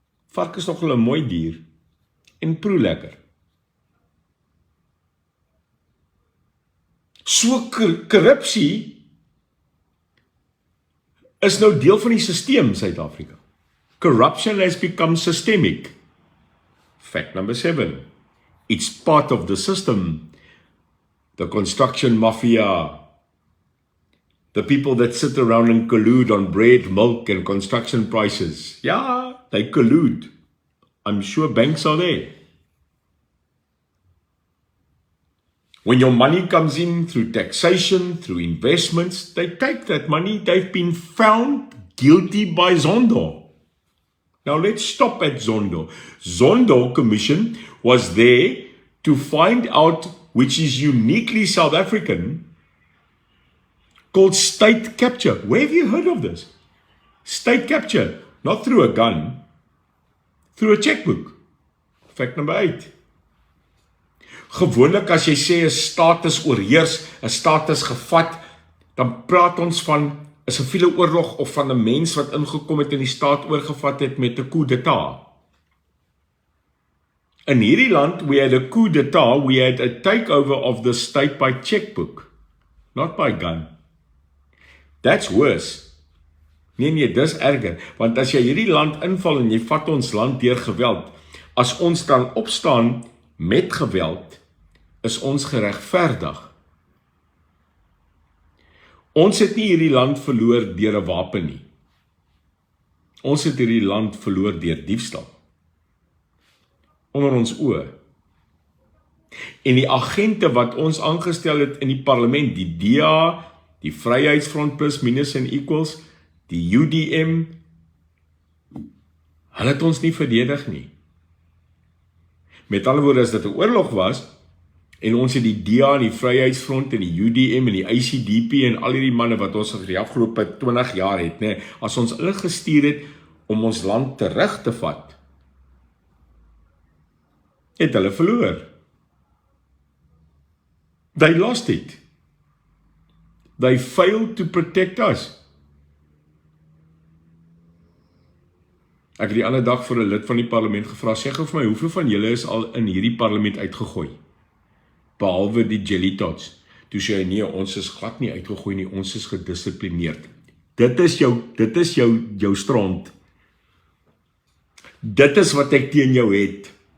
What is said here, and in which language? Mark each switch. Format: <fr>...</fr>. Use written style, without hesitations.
<af>Varke is nog 'n mooi dier en proe lekker. So korrupsie is nou deel van die stelsel in Suid-Afrika.</af> <en>Corruption has become systemic. Fact number 7. It's part of the system. The construction mafia. The people that sit around and collude on bread, milk and construction prices. Yeah, they collude. I'm sure banks are there. When your money comes in through taxation, through investments, they take that money. They've been found guilty by Zondo. Now let's stop at Zondo. Zondo Commission was there to find out, which is uniquely South African, called state capture. Where have you heard of this? State capture, not through a gun, through a checkbook. Fact number 8.</en> <af>Gewoonlik as jy sê 'n staat is oorheers, 'n staat is gevat, dan praat ons van 'n siviele oorlog of van 'n mens wat ingekom het en die staat oorgevat het met 'n coup d'état. In hierdie land,</af> <en>we had a coup d'état, we had a takeover of the state by checkbook, not by gun. That's worse.</en> <af>Nee, dis erger, want as jy hierdie land inval en jy vat ons land deur geweld, as ons dan opstaan met geweld, is ons geregverdig. Ons het nie hierdie land verloor deur 'n wapen nie. Ons het hierdie land verloor deur diefstal. Onder ons oë. En die agente wat ons aangestel het in die parlement, die DA, die Vryheidsfront plus minus en equals, die UDM, hulle het ons nie verdedig nie. Met ander woorde, as dit 'n oorlog was, en ons het die DA en die Vryheidsfront en die UDM en die ICDP en al hierdie manne wat ons vir die afgelope 20 jaar het, nee, as ons hulle gestuur het om ons land terug te vat, het hulle verloor.</af> <en>They lost it. They failed to protect us.</en> <af>Ek het die ander dag vir 'n lid van die parlement gevra, sê gou vir my, hoeveel van julle is al in hierdie parlement uitgegooi? Behalwe die jelly tots. Toe sê hy, nee, ons is glad nie uitgegooi nie, ons is gedissiplineerd. Dit is jou stront. Dit is wat ek teen jou het.</af>